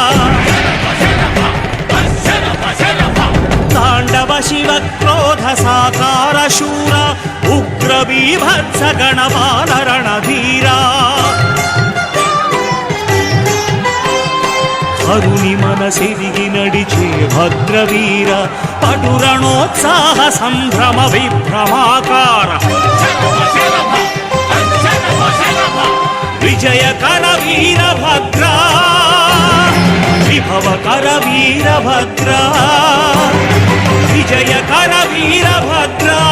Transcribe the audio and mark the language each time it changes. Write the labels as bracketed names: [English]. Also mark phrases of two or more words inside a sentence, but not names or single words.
[Sanskrit] तांडव शिव क्रोध साकार शूर उग्र बीभत्स गणपाल रणधीरा [Telugu] హరుని మనసిరిగి నడిచే [Sanskrit] భద్రవీర పటురణోత్సాహ సంభ్రమ విభ్రమాకార విజయకర వీరభద్ర విభవకర వీరభద్ర విజయకర వీరభద్ర